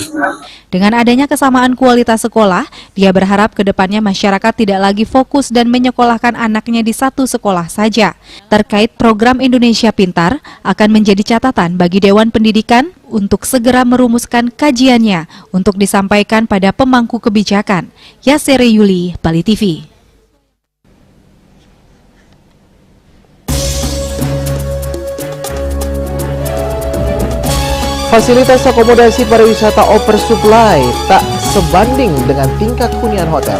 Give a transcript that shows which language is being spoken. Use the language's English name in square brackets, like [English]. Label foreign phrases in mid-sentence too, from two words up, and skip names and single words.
[Indonesian] Dengan adanya kesamaan kualitas sekolah, dia berharap ke depannya masyarakat tidak lagi fokus dan menyekolahkan anaknya di satu sekolah saja. Terkait program Indonesia Pintar, akan menjadi catatan bagi Dewan Pendidikan untuk segera merumuskan kajiannya untuk disampaikan pada pemangku kebijakan. Yasere Yuli, Bali TV. Fasilitas akomodasi pariwisata oversupply tak sebanding dengan tingkat hunian hotel.